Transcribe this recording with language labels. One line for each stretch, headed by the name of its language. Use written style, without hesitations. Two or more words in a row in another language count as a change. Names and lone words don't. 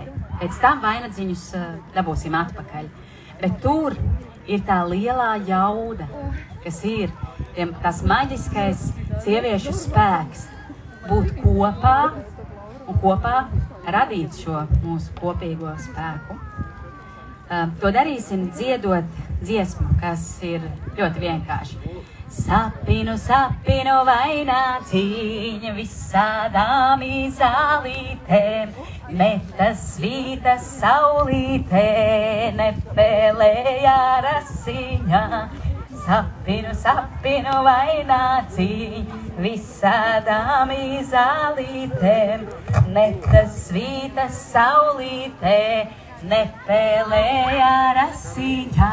Latvian: Pēc tam vainadziņus dabūsim atpakaļ. Bet tur ir tā lielā jauda, kas ir tas maģiskais sieviešu spēks būt kopā un kopā radīt šo mūsu kopīgo spēku. To darīsim dziedot dziesmu, kas ir ļoti vienkārši. Sapinu, sapinu vaināciņa visādām izālītēm, metas svītas saulītē, nepēlēja rasiņā. Sapinu, sapinu vaināciņa visādām izālītēm, metas svītas saulītē, nepēlēja rasiņā.